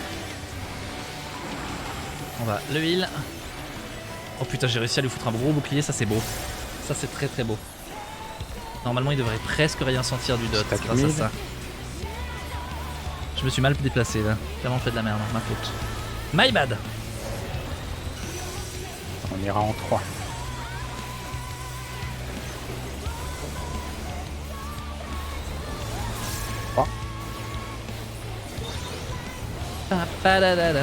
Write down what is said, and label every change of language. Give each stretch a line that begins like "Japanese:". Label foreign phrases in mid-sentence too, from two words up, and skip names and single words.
French: On va le heal. Oh putain, j'ai réussi à lui foutre un gros bouclier, ça c'est beau. Ça c'est très très beau. Normalement il devrait presque rien sentir du dot Stack grâce à mid. ça. Je me suis mal déplacé là. Clairement fait de la merde, ma faute.
English: My bad.
French: On ira en 3. Pa-pa-da-da-da.